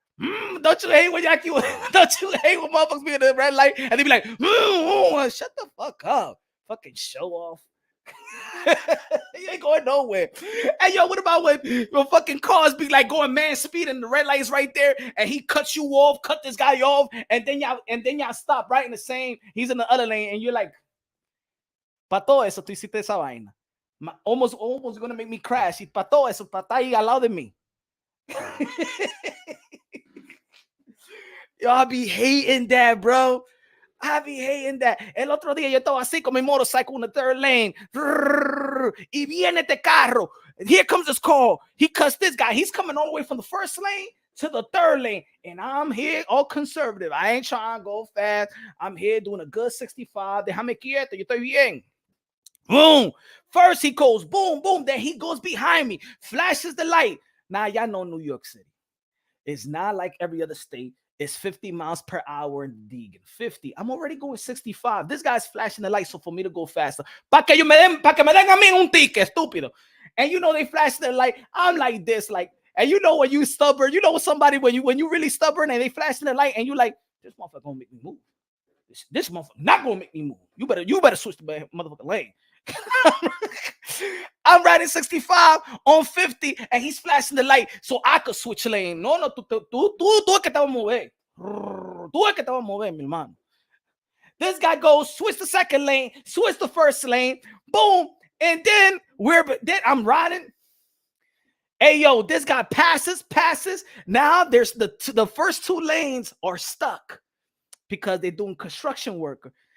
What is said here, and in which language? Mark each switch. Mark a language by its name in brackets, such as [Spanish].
[English] Don't you hate when don't you hate when motherfuckers be in the red light and they be like, shut the fuck up, fucking show off. You ain't going nowhere. Hey yo, what about when your fucking cars be like going man speed and the red light is right there and he cuts you off, cut this guy off, and then y'all stop right in the same. He's in the other lane and you're like, [Spanish] pa todo eso tú hiciste esa vaina. [English] Almost gonna make me crash. [Spanish] Y pa todo eso, pa estar ahí al lado de mí. [English] Yo, I be hating that, bro. I be hating that. [Spanish] El otro día yo estaba así con mi motorcycle [English] in the third lane. [Spanish] Y viene este carro. [English] Here comes this car. He cuts this guy. He's coming all the way from the first lane to the third lane. And I'm here all conservative. I ain't trying to go fast. I'm here doing a good 65. [Spanish] Déjame quieto. Yo estoy bien. [English] Boom. First he goes boom, boom. Then he goes behind me. Flashes the light. Now y'all know New York City. It's not like every other state. It's 50 miles per hour in Deegan. 50. I'm already going 65. This guy's flashing the light, so for me to go faster. [Spanish] Pa que me den a mí un ticket, estúpido. [English] And you know they flash the light. I'm like this, like, and you know when you stubborn, you know somebody when you really stubborn and they flashing the light and you like, this motherfucker gonna make me move. This motherfucker not gonna make me move. You better switch the motherfucking lane. I'm riding 65 on 50 and he's flashing the light so I could switch lane. [Spanish] No, tú es que te vas a mover. Tú es que te vas a mover, mi hermano. [English] This guy goes, switch the second lane, switch the first lane, boom, and then I'm riding. Hey, yo, this guy passes. Now there's the first 2 lanes are stuck because they're doing construction work.